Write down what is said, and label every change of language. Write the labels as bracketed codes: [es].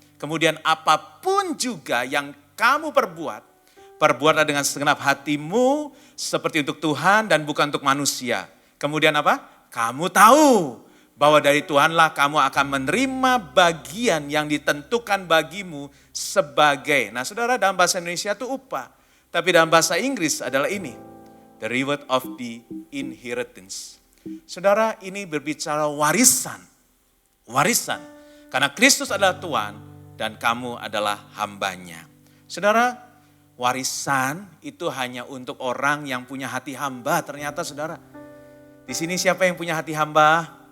[id] Kemudian apapun juga yang kamu perbuatlah dengan segenap hatimu seperti untuk Tuhan dan bukan untuk manusia. Kemudian apa? Kamu tahu bahwa dari Tuhanlah kamu akan menerima bagian yang ditentukan bagimu sebagai. Nah saudara, dalam bahasa Indonesia itu upah. Tapi dalam bahasa Inggris adalah ini. [en] The reward of the inheritance. [id] Saudara, ini berbicara warisan. Warisan. Karena Kristus adalah Tuhan. Dan kamu adalah hambanya. Saudara, warisan itu hanya untuk orang yang punya hati hamba ternyata saudara. Di sini siapa yang punya hati hamba?